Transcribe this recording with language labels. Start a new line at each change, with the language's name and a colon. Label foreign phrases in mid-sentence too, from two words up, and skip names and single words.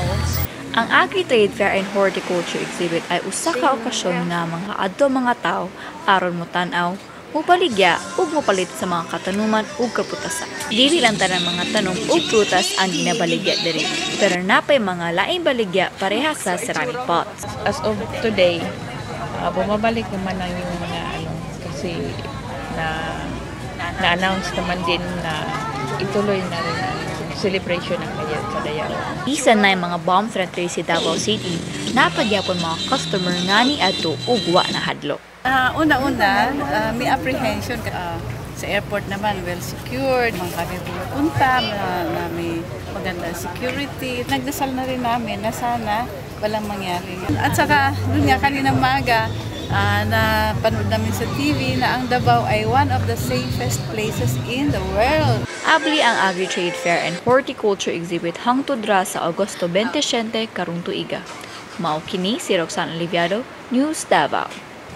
Cebuano: Ang Agri-Trade Fair and Horticulture Exhibit ay usa ka okasyon nga mga adto mga tawo aron mo tan-aw, mupaligya ug mopalit sa mga katanuman ug kaputasan. Dili lang tanan mga tanom ug prutas ang ginabaligya diri, pero napay mga laing baligya parehas sa
English: ceramic pots. As of today,
Filipino: bumabalik naman na yung mga kasi na-announce naman din na ituloy na rin ang celebration ng Kadayaw.
Cebuano: Bisan na yung mga bomb threat si Davao City, napagyapon mga customer nga ni adto ug wa na hadlok.
Filipino: Una-una, may apprehension. Sa airport naman,
English: well secured.
Filipino: Mga kami pupunta na may magandang security. Nagdasal na rin namin na sana walang mangyari. At saka, doon nga kanina maga, na panood namin sa TV na ang Davao ay
English: one of the safest places in the world.
Cebuano: Abli ang Agri-Trade Fair and Horticulture Exhibit hangtod ra sa Agosto 27 karong tuiga. Mao kini si Roxanne Oliviado, News Davao.